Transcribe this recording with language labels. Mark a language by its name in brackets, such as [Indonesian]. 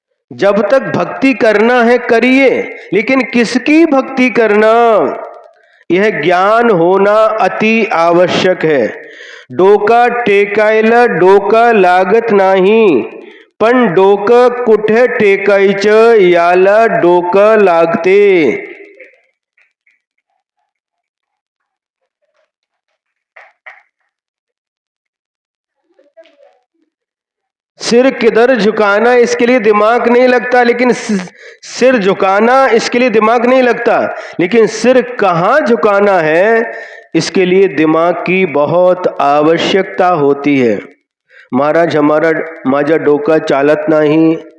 [Hindi] जब तक भक्ति करना है करिए, लेकिन किसकी भक्ति करना, यह ज्ञान होना अति आवश्यक है। [Marathi] डोका टेकायला डोका लागत नाही, पण डोकं कुठे टेकायचं याला डोकं लागते. [Hindi] सिर किधर झुकाना इसके लिए दिमाग नहीं लगता, लेकिन सिर झुकाना इसके लिए दिमाग नहीं लगता, लेकिन सिर कहाँ झुकाना है इसके लिए दिमाग की बहुत आवश्यकता होती है. [Marathi] महाराज माझा डोका चालत नाही.